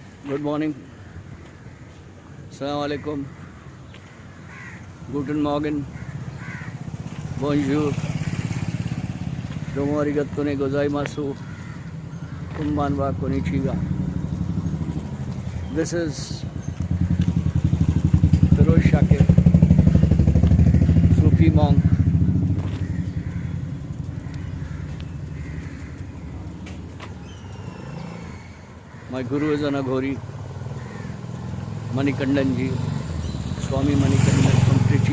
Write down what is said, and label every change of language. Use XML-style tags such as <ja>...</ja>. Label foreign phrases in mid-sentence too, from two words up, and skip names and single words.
<en>Good morning.</en> <ar>السلام عليكم.</ar> <de>Guten Morgen.</de> <fr>Bonjour.</fr> <ja>どうも ありがとう ね ございます. こんばんは こんにちは.</ja> <en>This is Feroz Shakir, Sufi monk. My guru is an Aghori, Manikandan ji, Swami Manikandan from Trichy.</en>